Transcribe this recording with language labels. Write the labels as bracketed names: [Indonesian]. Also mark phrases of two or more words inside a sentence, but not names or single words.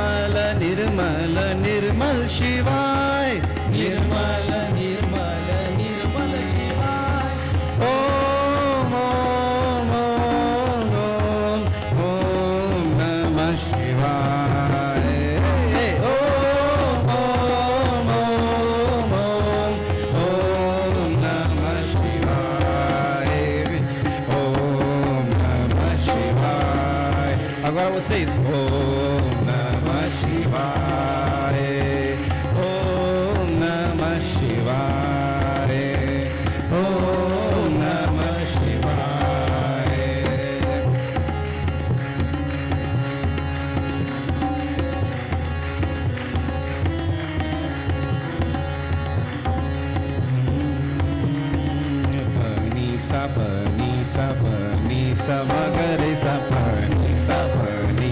[Sanskrit] निर्मल निर्मल निर्मल शिवाय निर्मल निर्मल निर्मल शिवाय ओम ओम ओम ओम ओम नमः शिवाय ओम ओम ओम ओम ओम नमः शिवाय ओम नमः शिवाय. [Portuguese] Agora vocês. [Sanskrit] ॐ नमः शिवाय. ॐ नमः शिवाय. ॐ नमः शिवाय. Pani sa pani sa pani sa magare sa pani sa pani